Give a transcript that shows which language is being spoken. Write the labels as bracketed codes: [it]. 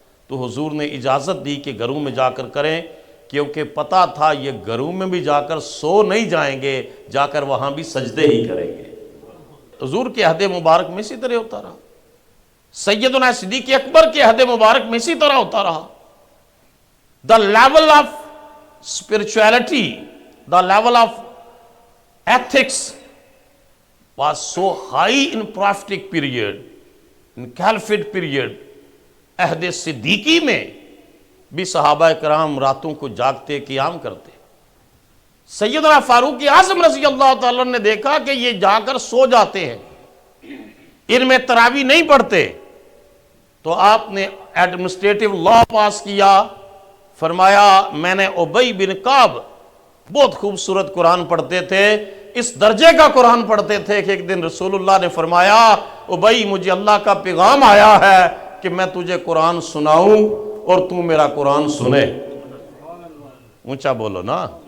[ur] تو حضور نے اجازت دی کہ گھروں میں جا کر کریں، کیونکہ پتہ تھا یہ گھروں میں بھی جا کر سو نہیں جائیں گے، جا کر وہاں بھی سجدے ہی کریں گے. حضور کے عہد مبارک میں اسی طرح ہوتا رہا، سیدنا صدیق اکبر کے عہد مبارک میں اسی طرح ہوتا رہا. [en] The level of spirituality, the level of ethics was so high in prophetic period, in caliphate period. [ur] عہد صدیقی میں بھی صحابہ کرام راتوں کو جاگتے قیام کرتے. سیدنا فاروق اعظم رضی اللہ تعالیٰ نے دیکھا کہ یہ جا کر سو جاتے ہیں، ان میں تراویح نہیں پڑھتے. تو آپ نے ایڈمنسٹریٹو لا پاس کیا، فرمایا میں نے ابی بن کعب بہت خوبصورت قرآن پڑھتے تھے، اس درجے کا قرآن پڑھتے تھے کہ ایک دن رسول اللہ نے فرمایا، ابی مجھے اللہ کا پیغام آیا ہے کہ میں تجھے قرآن سناؤں اور تو میرا قرآن سنے. اونچا بولو نا.